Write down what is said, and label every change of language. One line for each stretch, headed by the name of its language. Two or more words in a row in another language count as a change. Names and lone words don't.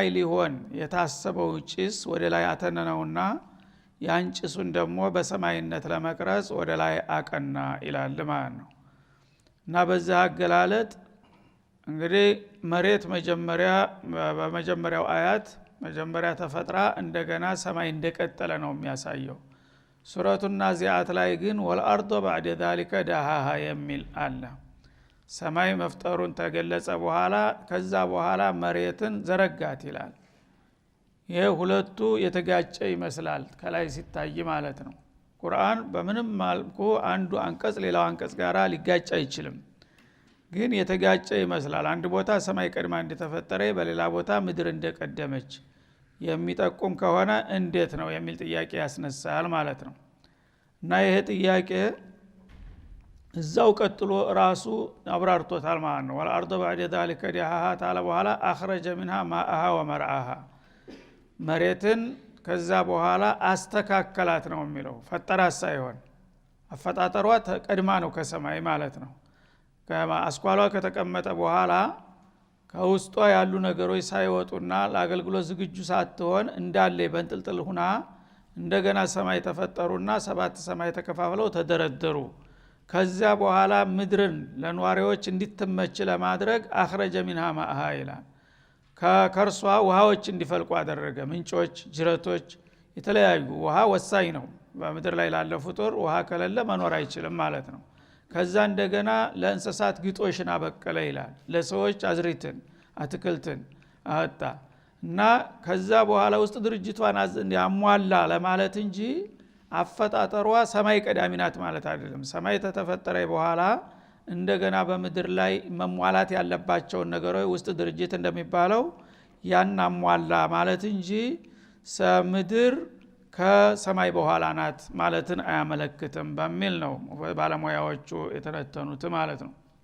Amharic: ሊሆን የታሰበው ጭስ ወደ ላይ አተነነውና ያን ጭሱን ደግሞ በሰማይነት ለመቅረጽ ወደ ላይ አቀና ይላል ማለት ነው። እና በዛ አገላለጥ እንግዲህ መሬት መጀመሪያ በመጀመሪያው አያት መጀመሪያ ተፈጥራ እንደገና ሰማይ እንደቀጠለ ነው የሚያሳየው። ሱረቱ ናዚአት ላይ ግን
Arabic: والأرض بعد ذلك دحاها
Amharic: የሚል አለ። ሰማይ መፍጠሩን ተገለጸ በኋላ ከዛ በኋላ መሬትን ዘረጋት ይላል። ይሄ ሁለቱ የተጋጨ ይመስላል ከላይ ሲታይ ማለት ነው። ቁርአን በምንም መልኩ አንዱ አንቀጽ ሌላው አንቀጽ ጋራ ሊጋጭ አይችልም። ግን የተጋጨ ይመስላል። አንድ ቦታ ሰማይ ቀድማ እንደተፈጠረ በሌላ ቦታ ምድር እንደቀደመች የሚጠቁም ከሆነ እንዴት ነው የሚል ጥያቄ ያስነሳል ማለት ነው። እና ይሄ ጥያቄ እዛው ቀጥሎ ራሱ አብራርቶታል ማለት ነው።
Arabic: والأرض بعد ذلك دحاها تعالى
Amharic: በኋላ
Arabic: اخرج منها ماءها ومرعاها
Amharic: መሬትን ከዛ በኋላ አስተካከላት ነው የሚለው። ፈጠራት ሳይሆን አፈጣጠሯ ቀድማ ነው ከሰማይ ማለት ነው። አስኳሏ ከተቀመጠ በኋላ ከውስጧ ያሉ ነገሮች ሳይወጡና ለአገልግሎት ዝግጁ ሳትሆን እንዳለ በእንጥልጥል ሆና እንደገና ሰማይ ተፈጠሩና ሰባት ሰማይ ተከፋፍለው ተደረደሩ። ከዛ በኋላ ምድርን ለነዋሪዎች እንዲተመች ለማድረግ
Arabic: أخرج منها ماءها
Amharic: ይላል ከከርሷ ውሃዎች እንዲፈልቁ አደረገ ምንጮች ጅረቶች የተለያዩ ውሃ ወሳኝ ነው በምድር ላይ ላለ ፍጡር ውሃ ከሌለ መኖር አይችልም ማለት ነው ከዛ እንደገና ለእንስሳት ግጦሽን አበቀለ ይላል ለሰዎች አዝሪትን አትክልትን አጣ እና ከዛ በኋላ ውስጥ ድርጅቷን ያሟላ ለማለት እንጂ አፈጣጠሯ ሰማይ ቀዳሚ ናት ማለት አይደለም ሰማይ ተተፈጠረ በኋላ እንደገና በምድር ላይ መሟላት ያለባቸው ነገሮች ውስጥ ድርጅት እንደሚባለው ያን አሟላ ማለት እንጂ ምድር ከሰማይ በኋላ ናት ማለትን አያመለክትም በሚል ነው ባለሙያዎቹ የተነተኑት ማለት ነው